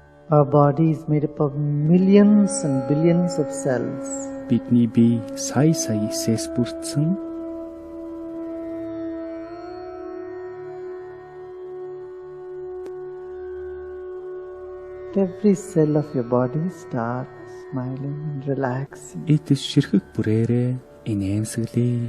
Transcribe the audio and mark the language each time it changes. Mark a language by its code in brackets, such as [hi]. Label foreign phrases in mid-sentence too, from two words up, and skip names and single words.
[en] Our body is made up of millions and billions of cells. [mn] Бидний бие сая эсээс бүрдсэн. [en] Every cell of your body starts smiling and relaxing. [mn] Эдис ширхэг бүрээрээ инээмсэглэе.